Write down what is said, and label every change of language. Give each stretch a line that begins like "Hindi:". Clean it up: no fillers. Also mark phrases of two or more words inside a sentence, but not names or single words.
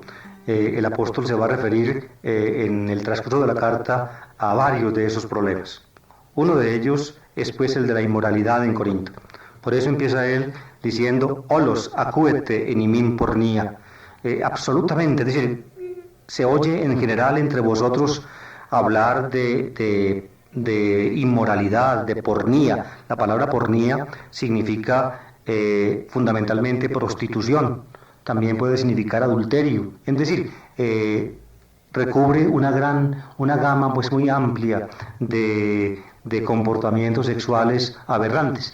Spanish: El apóstol se va a referir en el transcurso de la carta a varios de esos problemas. Uno de ellos es pues el de la inmoralidad en Corinto. Por eso empieza él diciendo,
Greek: «Ὅλως ἀκούεται ἐν ὑμῖν πορνεία».
Spanish: Absolutamente, es decir, se oye en general entre vosotros hablar de inmoralidad, de pornía. La palabra pornía significa fundamentalmente prostitución, también puede significar adulterio, es decir, recubre una gama pues muy amplia de comportamientos sexuales aberrantes.